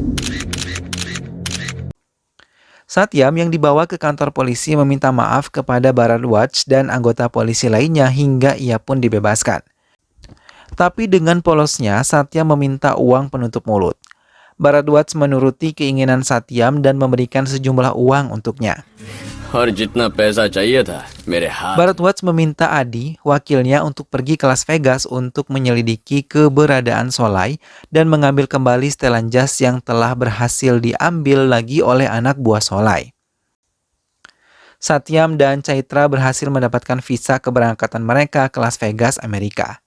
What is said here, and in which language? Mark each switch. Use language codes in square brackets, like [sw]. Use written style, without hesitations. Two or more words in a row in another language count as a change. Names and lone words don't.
[id] Satyam yang dibawa ke kantor polisi meminta maaf kepada Bharadwaj dan anggota polisi lainnya hingga ia pun dibebaskan. Tapi dengan polosnya, Satyam meminta uang penutup mulut. Bharadwaj menuruti keinginan Satyam dan memberikan sejumlah uang untuknya. [hi] और जितना पैसा चाहिए था मेरे हाथ [id] Bharadwaj meminta Adi, wakilnya, untuk pergi ke Las Vegas untuk menyelidiki keberadaan Solai dan mengambil kembali setelan jas yang telah berhasil diambil lagi oleh anak buah Solai. Satyam dan Chaitra berhasil mendapatkan visa keberangkatan mereka ke Las Vegas, Amerika.